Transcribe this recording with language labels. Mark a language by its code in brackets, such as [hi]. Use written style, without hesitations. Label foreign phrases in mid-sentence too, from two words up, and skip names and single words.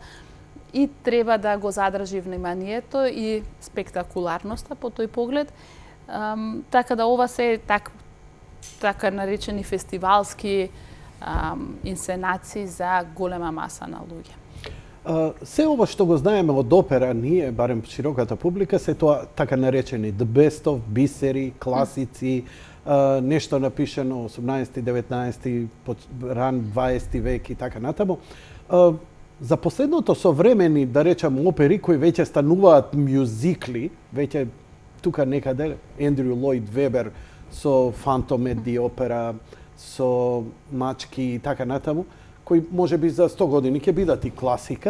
[mk] И треба да го задржи вниманието и спектакуларноста по тој поглед. Така да ова се така наречени фестивалски инсценации за голема маса на луѓе. Се ова што го знаеме од опера, ние, барем широката публика, се тоа така наречени [en] the best of, [mk] бисери, класици, нешто напишено 18, 19, ран 20 век и така натаму. За последното современи, да речам, опери кои веќе стануваат мюзикли, веќе тука некаде Ендрю Лойд Вебер со Phantom at the Opera, со Мачки и така натаму, кои можеби за 100 години ќе бидат и класика.